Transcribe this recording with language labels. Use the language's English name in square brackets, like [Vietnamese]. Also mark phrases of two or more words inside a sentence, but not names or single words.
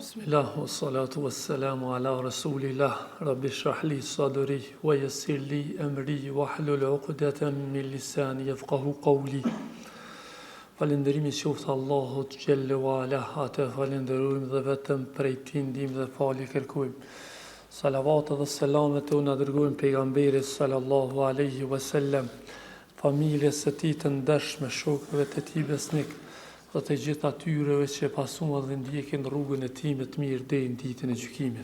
[Arabic] بسم الله، والصلاة والسلام على رسول الله، رب اشرح لي صدري، ويسر لي أمري، واحلل عقدة من لساني يفقهوا قولي. [Albanian] Falënderimi qoftë Allahut [Arabic] جل وعلا, [Albanian] atë falenderojmë dhe vetëm prej tij ndihmë dhe falje kërkojmë. Salavat dhe selamet të na dërgojmë pejgamberit [Arabic] صلى الله عليه وسلم, [Albanian] familjes së tij të ndershme, shokëve të tij besnik, dhe të gjithë atyreve që pasuan dhe ndjekin rrugën e tij me të mirë deri në ditën e gjykimit.